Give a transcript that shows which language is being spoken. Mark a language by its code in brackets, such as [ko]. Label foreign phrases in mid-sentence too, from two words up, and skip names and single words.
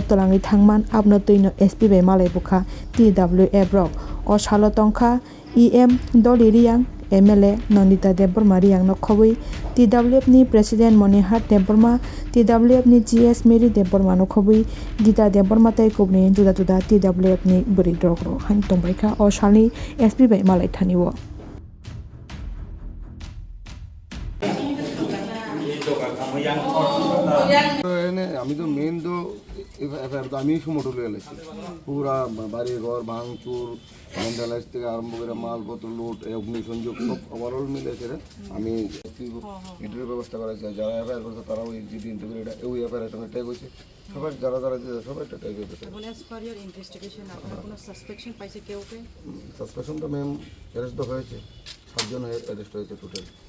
[trp] twlangwi thangman abno twino SP bai malaibuka TWF rok salo tongkha EM Doli Riyang MLA Nandita Deborma Riyang no khobui TWF ni President Monihar Deborma TWF ni GS Mary Deborma no khobui Gita Deborma tai kubni juda juda TWF ni buri rok han tongbaikha salni SP bai malai thaniwo [bn] আমি তো মেন তো এফআইআর তো আমি সমটো লয়ে লাইছি পুরা বাড়ি ঘর ভাঙচুর ভ্যান্ডালাইজ থেকে আরম্ভ করে মালপত্র লুট অগ্নিসংযোগ সব ওভারঅল মিলে আমি এটার ব্যবস্থা করেছি যারা এফআইআর করছে তারা ওই জিডি ইন্টারভিউ ওই এফআইআর সঙ্গে ট্যাগ হয়েছে সবাই যারা যারা সবাই একটা ট্যাগ হয়েছে সাসপেকশন তো ম্যাম অ্যারেস্ট তো হয়েছে 7 জন অ্যারেস্ট হয়েছে টোটাল